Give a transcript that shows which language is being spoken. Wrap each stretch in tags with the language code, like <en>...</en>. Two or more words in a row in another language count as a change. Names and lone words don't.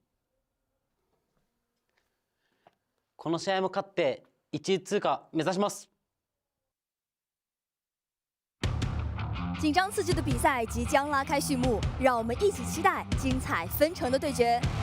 <ja>この試合も勝って1位通過目指します。</ja> <zh>紧张刺激的比赛即将拉开序幕，让我们一起期待精彩纷呈的对决。</zh>